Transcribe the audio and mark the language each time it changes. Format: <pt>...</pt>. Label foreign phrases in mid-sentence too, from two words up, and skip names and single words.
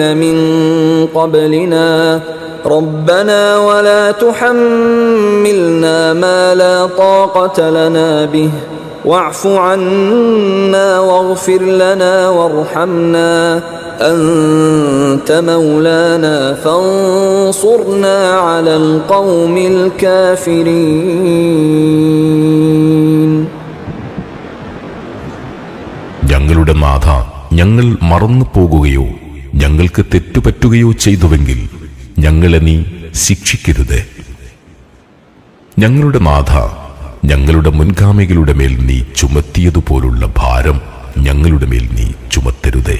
<ar>من قبلنا ربنا ولا تحملنا ما لا طاقة لنا به واعف عنا واغفر لنا وارحمنا أنت مولانا فانصرنا على القوم الكافرين.</ar> <ml>ഞങ്ങളുടെ നാഥ, ഞങ്ങൾ മറന്നു പോകുകയോ ഞങ്ങൾക്ക് തെറ്റുപറ്റുകയോ ചെയ്തുവെങ്കിൽ ഞങ്ങളെ നീ ശിക്ഷിക്കരുത്. ഞങ്ങളുടെ നാഥ, ഞങ്ങളുടെ മുൻഗാമികളുടെ മേൽ നീ ചുമത്തിയതുപോലുള്ള ഭാരം ഞങ്ങളുടെ മേൽ നീ ചുമത്തരുതേ.</ml>